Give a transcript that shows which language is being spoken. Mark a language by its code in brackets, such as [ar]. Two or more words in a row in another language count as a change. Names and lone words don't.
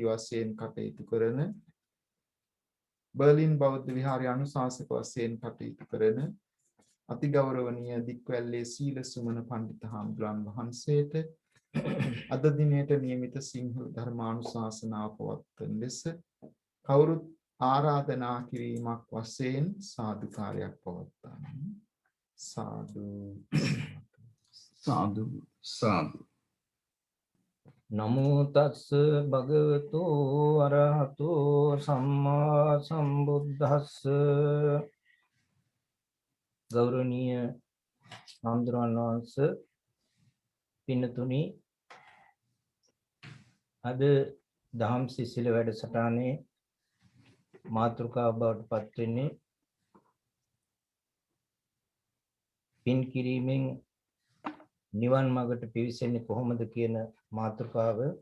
[si] වශයෙන් කටයුතු කරන බර්ලින් බෞද්ධ විහාරයේ අනුශාසක වශයෙන් කටයුතු කරන අතිගෞරවනීය දික්වැල්ලේ සීල සුමන පඬිත හාමුදුරන් වහන්සේට අද දිනේට නියමිත සිංහල ධර්මානුශාසනාව පවත්වන ලෙස කවුරුත් ආරාධනා කිරීමක් වශයෙන් සාදුකාරයක් පවත්වන්න. සාදු සාදු සාදු. [pi] නමෝ තස්ස භගවතු අරහතෝ සම්මා සම්බුද්දස්ස [si] ගෞරවනීය හාමුදුරන් වහන්සේ පින්නතුනි අද දහම් සිසිල වැඩසටහනේ මාතෘකාව බවට පත් වෙන්නේ පින් කිරීමෙන් නිවන් මාර්ගට පිවිසෙන්නේ කොහොමද කියන මාතෘකාව.